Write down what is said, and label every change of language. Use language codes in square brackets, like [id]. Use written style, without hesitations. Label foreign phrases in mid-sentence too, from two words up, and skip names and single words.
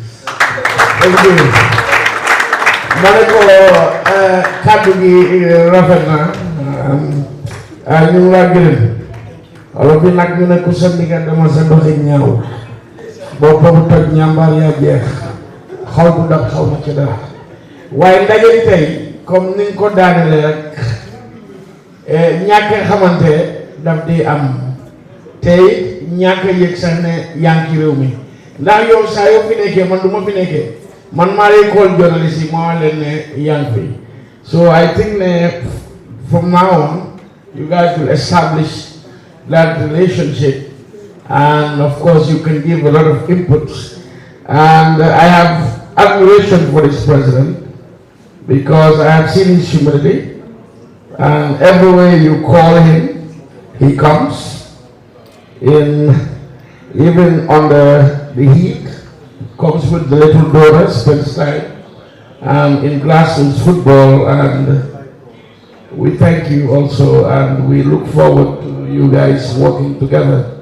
[wo] ma ne ko kàddu gi rafet na ñu ngi laa gërëm wala bi nag ñu ne ku sa ndigal dama sa doxi ñaaw boobu toj ñàmbaar yaa jeex xaw bu dab xaw ma ci dara waaye ndaje bi tey comme niñ ko daanele rek ñàkk xamante daf di am tey ñàkk yëg sax ne yaa ngi ci réew mi ndax yow saa yoo fi nekkee man du ma fi nekkee man maa lay [en] call journalist [wo] yi moo leen ne yaa ngi fi [en] so I think [wo] ne [en] from now on you guys will establish that relationship and of course you can give a lot of inputs and I have admiration for this president because I have seen his humility and everywhere you call him he comes in even under the heat, comes with the little daughters, spends time in grassroots football, and we thank you also, and we look forward to you guys working together.